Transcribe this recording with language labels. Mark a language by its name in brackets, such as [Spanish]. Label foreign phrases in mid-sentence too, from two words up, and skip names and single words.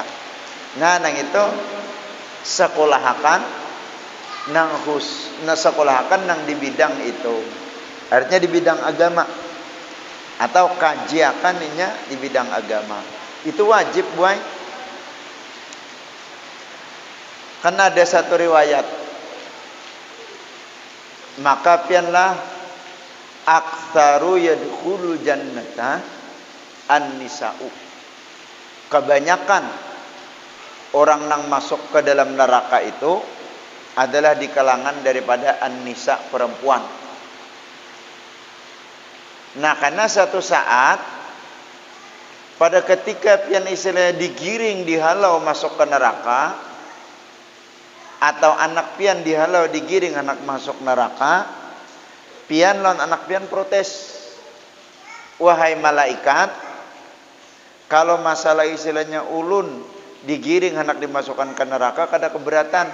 [Banjar] Nah nang itu sekolahakan sekolahakan nang di bidang itu, artinya di bidang agama, atau kajiakannya di bidang agama. Itu wajib buai. Karena ada satu riwayat, maka pianlah [Arabic] أكثر يدخل الجنة النساء. [Banjar] Kebanyakan orang yang masuk ke dalam neraka itu adalah di kalangan daripada an-nisa, perempuan. Nah karena satu saat pada ketika pian istilahnya digiring, dihalau masuk ke neraka, atau anak pian dihalau digiring anak masuk neraka, pian lawan anak pian protes, wahai malaikat, Kalau masalah istilahnya ulun digiring hendak dimasukkan ke neraka kada keberatan.